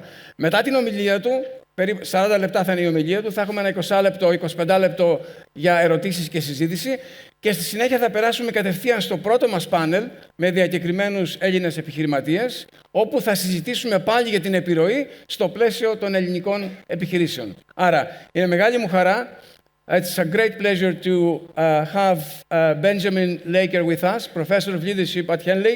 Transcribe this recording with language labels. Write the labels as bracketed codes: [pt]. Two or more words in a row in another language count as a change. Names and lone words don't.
[el] Μετά την ομιλία του, περίπου 40 λεπτά θα είναι η ομιλία του, θα έχουμε ένα 20 λεπτό, 25 λεπτό για ερωτήσεις και συζήτηση και στη συνέχεια θα περάσουμε κατευθείαν στο πρώτο μας πάνελ με διακεκριμένους Έλληνες επιχειρηματίες, όπου θα συζητήσουμε πάλι για την επιρροή στο πλαίσιο των ελληνικών επιχειρήσεων. Άρα, είναι μεγάλη μου χαρά. [en] It's a great pleasure to have Benjamin Laker with us, Professor of Leadership at Henley.